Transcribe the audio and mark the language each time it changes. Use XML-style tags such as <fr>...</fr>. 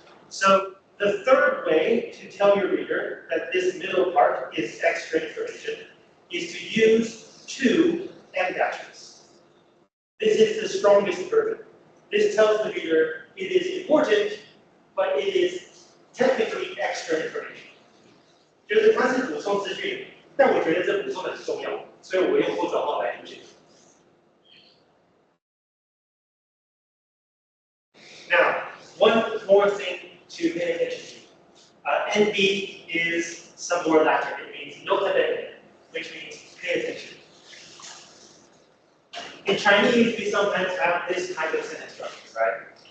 <en>So the third way to tell your reader that this middle part is extra information is to use 2 end dashes. This is the strongest version. This tells the reader it is important, but it is technically extra information.</en> <zh>就是它是补充资讯，但我觉得这补充的很重要，所以我用后者号来凸显。</zh> <en>Now, one more thing to pay attention to. NB is some more Latin. It means nota bene, which means pay attention. In Chinese, we sometimes have this kind of sentence structure, right?</en>